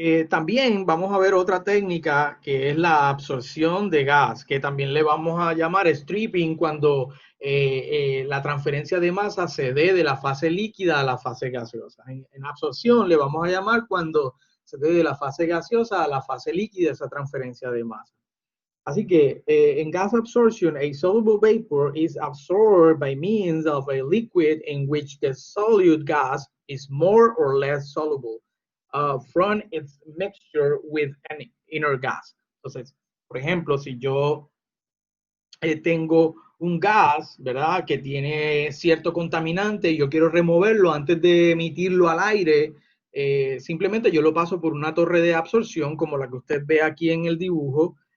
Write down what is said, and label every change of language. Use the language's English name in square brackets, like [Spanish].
[Spanish] También vamos a ver otra técnica que es la absorción de gas, que también le vamos a llamar stripping cuando la transferencia de masa se dé de la fase líquida a la fase gaseosa. En absorción le vamos a llamar cuando se dé de la fase gaseosa a la fase líquida esa transferencia de masa. Así que en [English] gas absorption, a soluble vapor is absorbed by means of a liquid in which the solute gas is more or less soluble from its mixture with an inner gas. [Spanish] Entonces, por ejemplo, si yo tengo un gas, ¿verdad? Que tiene cierto contaminante y yo quiero removerlo antes de emitirlo al aire, simplemente yo lo paso por una torre de absorción como la que usted ve aquí en el dibujo.